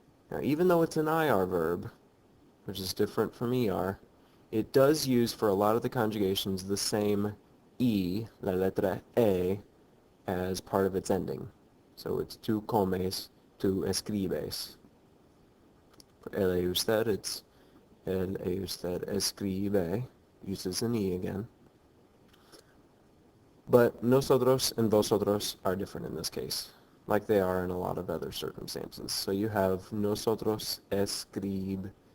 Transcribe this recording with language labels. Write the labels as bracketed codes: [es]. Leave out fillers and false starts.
[en] Now, even though it's an IR verb, which is different from ER, it does use for a lot of the conjugations the same E, [es] la letra E, [en] as part of its ending. So it's [es] tu comes, tu escribes. For él y usted, it's él y usted escribe, [en] uses an E again. But nosotros and vosotros are different in this case, like they are in a lot of other circumstances. So you have [es] nosotros escribimos.